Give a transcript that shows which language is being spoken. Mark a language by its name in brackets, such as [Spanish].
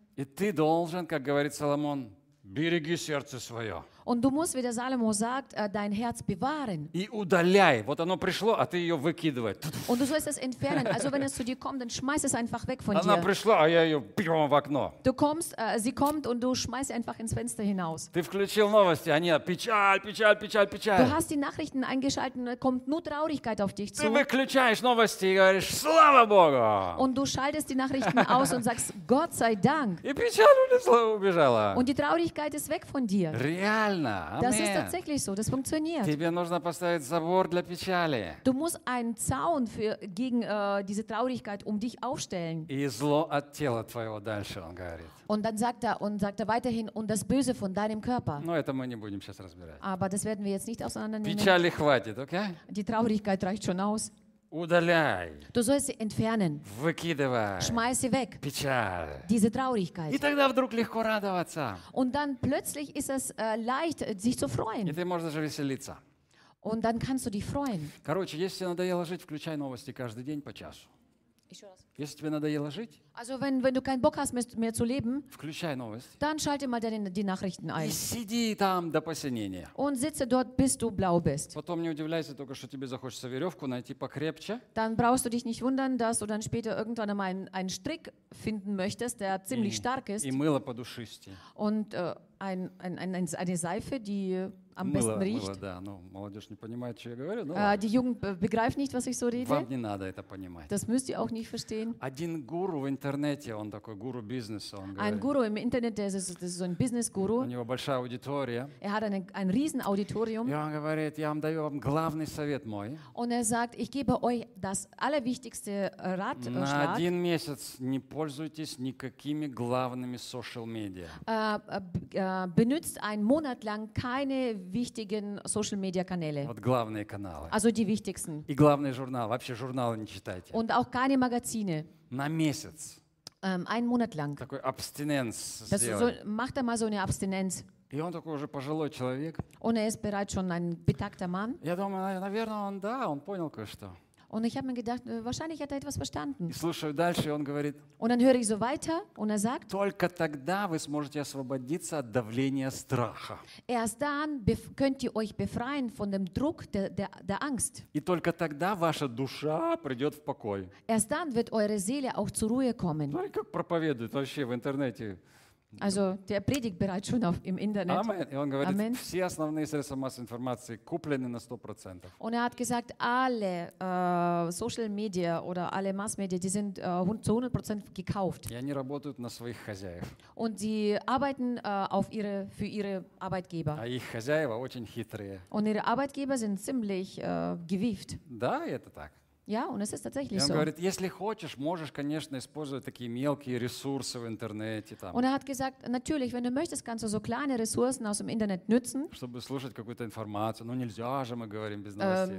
[Russian] И ты должен, как говорит Соломон, береги сердце свое. [German] Und du musst, wie der Salomo sagt, dein Herz bewahren. [Russian] И удаляй. Вот оно пришло, а ты ее выкидывай. [German] Und du sollst es entfernen. Also wenn es zu dir kommt, dann schmeiß es einfach weg von dir. [Russian] Она пришла, а я ее бью в окно. [German] Du kommst, sie kommt und du schmeißt einfach ins Fenster hinaus. [Russian] Ты включил новости, а нет, печаль. [German] Du hast die Nachrichten eingeschaltet und da kommt nur Traurigkeit auf dich zu. [Russian] Ты выключаешь новости и говоришь, слава Богу. [German] Und du schaltest die Nachrichten aus und sagst, Gott sei Dank. [Russian] И печаль убежала. [German] Und die Traurigkeit ist weg von dir. [Russian] Реально. [German] Das ist tatsächlich so, das funktioniert. [Russian] Тебе нужно поставить забор для печали. [German] Du musst einen Zaun gegen diese Traurigkeit um dich aufstellen. [Russian] И зло от тела твоего дальше, он говорит. [German] Und dann sagt er weiterhin, und das Böse von deinem Körper. [Russian] Но это мы не будем сейчас разбирать. [German] Aber das werden wir jetzt nicht auseinandernehmen. [Russian] Печали хватит, okay? [German] Die Traurigkeit reicht schon aus. [Russian] Удаляй. [German] Du sollst sie entfernen. [Russian] Выкидывай. [German] Schmeiß sie weg. [Russian] Печаль. [German] Diese Traurigkeit. [Russian] И тогда вдруг легко радоваться. [German] Und dann plötzlich ist es leicht, sich zu freuen. [Russian] И ты можешь даже веселиться. [German] Und dann kannst du dich freuen. [Russian] Короче, если тебе надоело жить, включай новости каждый день по часу. Еще раз. Если тебе надоело жить, [German] also wenn du keinen Bock hast mehr zu leben, [Russian] включай новости. [German] Dann schalte mal die Nachrichten ein. [Russian] И сиди там до посинения. [German] Und sitze dort, bis du blau bist. [Russian] Потом не удивляйся только, что тебе захочется веревку найти покрепче. [German] Dann brauchst du dich nicht wundern, dass du dann später irgendwann einmal einen Strick finden möchtest, der ziemlich stark ist. [Russian] И мыло подушистое. [German] Und eine Seife, die am [Russian] мыло, [German] besten riecht. [Russian] Мыло, да. Ну, молодежь не понимает, что я говорю. Ну, [German] die Jugend begreift nicht, was ich so rede. [Russian] Вам не надо это понимать. [German] Das müsst ihr auch nicht verstehen. [Russian] Один гуру в интернете, он такой гуру бизнеса, он говорит. [German] Ein Guru im Internet, das ist so ein Business-Guru. [Russian] У него большая аудитория. [German] Er hat ein riesen Auditorium. [Russian] И он говорит, я вам даю вам главный совет мой. [German] Und er sagt, ich gebe euch das allerwichtigste Rat. [Russian] На один месяц не пользуйтесь никакими главными social media. [German] Benutzt einen Monat lang keine wichtigen Social Media Kanäle. [Russian] Вот главные каналы. [German] Also die wichtigsten. [Russian] И главные журналы, вообще журналы не читайте. [German] Und auch keine Magazine. [Russian] На месяц. [German] Einen Monat lang. [Russian] Такой Абстиненс сделать. [German] So, macht er mal so eine Abstinenz. [Russian] И он такой уже пожилой человек. [German] Und er ist bereits schon ein betagter Mann. [Russian] Я думаю, наверное, он да, он понял кое-что. [German] Und ich habe mir gedacht, wahrscheinlich hat er etwas verstanden. [Russian] И слушаю дальше, и он говорит. [German] Und dann höre ich so weiter, und er sagt. [Russian] Только тогда вы сможете освободиться от давления страха. [German] Erst dann könnt ihr euch befreien von dem Druck der Angst. [Russian] И только тогда ваша душа придет в покой. [German] Erst dann wird eure Seele auch zur Ruhe kommen. [Russian] Ну, как проповедует вообще в интернете. [German] Also der predigt bereits schon im Internet. Amen. Und er sagt, Amen. [Russian] Все основные средства массовой информации куплены на 100%. [German] Und er hat gesagt, alle Social Media oder alle Mass Media, die sind zu 100% gekauft. [Russian] И они работают на своих хозяев. [German] Und die arbeiten für ihre Arbeitgeber. [Russian] А их хозяева очень хитрые. [German] Und ihre Arbeitgeber sind ziemlich gewieft. [Russian] Да, это так. [German] Ja, und es ist tatsächlich [Russian] он [German] so. [Russian] Говорит, если хочешь, можешь, конечно, использовать такие мелкие ресурсы в интернете. Там, [German] und er hat gesagt, natürlich, wenn du möchtest, kannst du so kleine Ressourcen aus dem Internet nützen. [Russian] Чтобы слушать какую-то информацию. Ну нельзя же, мы говорим, без новостей.